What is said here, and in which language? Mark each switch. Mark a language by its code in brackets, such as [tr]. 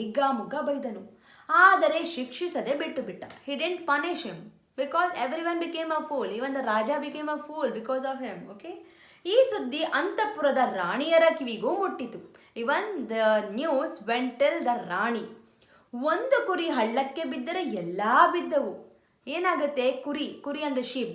[kn] ಹಿಗ್ಗಾಮುಗ್ಗ ಬೈದನು, ಆದರೆ ಶಿಕ್ಷಿಸದೆ ಬಿಟ್ಟ. [en] he didn't punish him because everyone became a fool. even the raja became a fool because of him. [kn] okay, ಈ ಸುದ್ದಿ ಅಂತಃಪುರದ ರಾಣಿಯರ ಕಿವಿಗೂ ಮುಟ್ಟಿತು. [en] even the news went till the rani. [kn] ಒಂದು ಕುರಿ ಹಳ್ಳಕ್ಕೆ ಬಿದ್ದರೆ ಎಲ್ಲ ಬಿದ್ದವು. ಏನಾಗುತ್ತೆ, ಕುರಿ ಅಂದರೆ ಶೀಪ್.